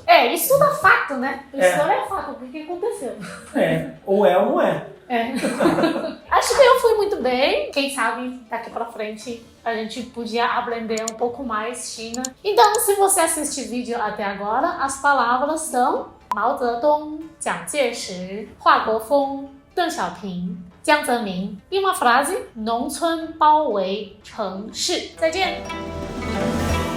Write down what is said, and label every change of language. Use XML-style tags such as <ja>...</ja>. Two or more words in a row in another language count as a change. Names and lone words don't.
<pt>Isso dá fato, né? História é fato. O que aconteceu? Ou é ou não é. Acho que eu fui muito bem. Quem sabe daqui pra frente a gente podia aprender um pouco mais China. Então, se você assiste o vídeo até agora, as palavras são Mao Zedong, Jiang Jieshi, Hua Guofeng, Deng Xiaoping, Jiang Zemin. E uma frase:</pt> <zh>农村包围城市。再见。</zh>